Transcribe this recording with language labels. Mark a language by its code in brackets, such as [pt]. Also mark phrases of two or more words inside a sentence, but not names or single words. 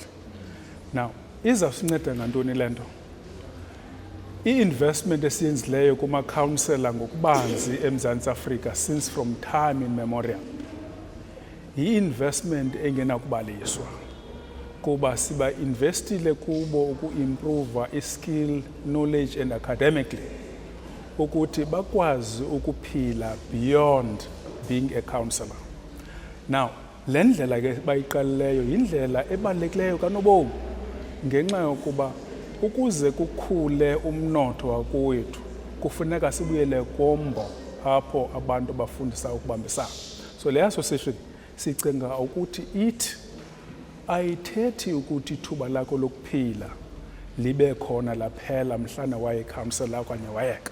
[xh] Now, izawusinceda ngantoni le nto? I-investment esiyenzileyo kuma-councillor ngokubanzi eMzantsi Afrika [en] since from time immemorial, [xh] yi-investment engenakubaliswa kuba siba investile kubo ukuimprova i- [en] skill, knowledge and academically [xh] ukuthi bakwazi ukuphila [en] beyond being a councillor. [xh] Now, le ndlela ke bayiqalileyo yindlela ebalulekileyo kanobomi, ngenxa yokuba ukuze kukhule umnotho wakowethu kufuneka sibuyele kombo apho abantu bafundisa ukubambisana. So le association sicinga ukuthi ithi ayithethi ukuthi ithuba lakho lokuphila libe khona laphela mhlana waye-councillor okanye wayeka.